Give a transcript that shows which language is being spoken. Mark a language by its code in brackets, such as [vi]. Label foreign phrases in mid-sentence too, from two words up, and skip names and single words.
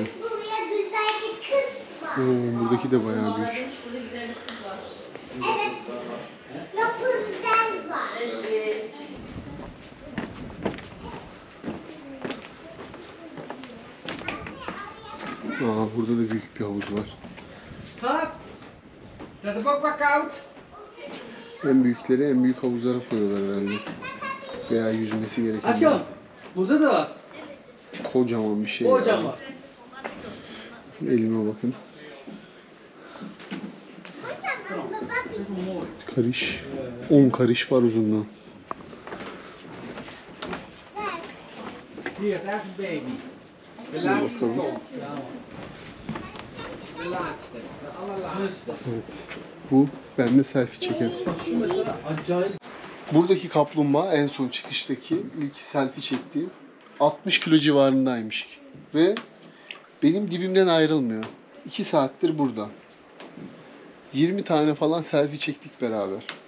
[tr] buraya güzel bir kız var. Buradaki de bayağı büyük. Evet. Rapunzel var. Burada da büyük bir havuz var. [nl] Schat, staat de bak wat koud? [tr] En büyükleri en büyük havuzlara koyuyorlar herhalde. Veya yüzmesi gereken. Asjon, burada da var. Kocaman bir şey. ya. Kocaman. Elime bakın. Kocaman baba bir Karış. 10 karış var uzunluğu. [nl] Hier, daar is een baby. De [tr] Dur [nl] laatste [tr] bakalım. [nl] komt. De laatste, de allerlaatste. [tr] Evet. Bu bende selfie çeker. Bak şu mesela acayip. Buradaki kaplumbağa en son çıkıştaki ilk selfie çektiğim 60 kilo civarındaymış. Ve benim dibimden ayrılmıyor. 2 saattir burada. 20 tane falan selfie çektik beraber.